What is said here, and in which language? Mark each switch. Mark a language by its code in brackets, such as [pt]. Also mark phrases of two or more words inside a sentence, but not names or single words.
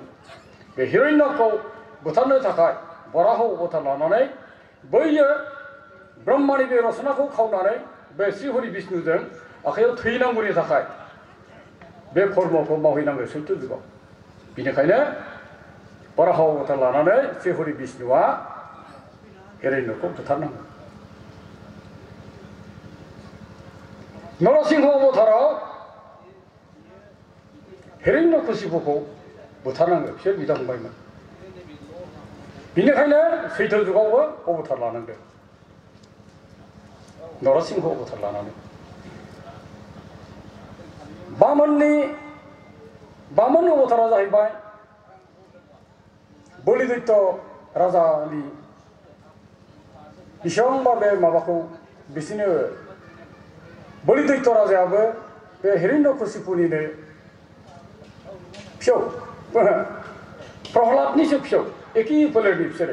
[brx] बे हिरण्यकखौ बुथारनो थाखाय बराह अबतार लानानै बैयो ब्रह्मानि बे रचनाखौ खावनानै बे श्री हरि बिष्णुजों आखायाव थैनांगौनि थाखाय बे कर्मखौ मावहैनांगौ सैथो जुगाव। बेनिखायनो बराह अबतार लानानै श्री हरि बिष्णुआ हिरण्यकखौ बुथारनांगौ। नरसिंह अबताराव हिरण्यकशिपुखौ बुथारनांगौ, बिसोर बिदा फंबायमोन। बेनिखायनो सैथो जुगावबो अबतार लानांदों, नरसिंह अबतार लानानै। बामन अबतारा जाहैबाय बलिदैत्य राजानि बेसेबांबा बे माबाखौ बिसोरनो बलिदैत्य राजायाबो बे हिरण्यकशिपुनिनो फिसौ, प्रह्लादनिसो फिसौ, एखे फोलेरनि बिसोरो।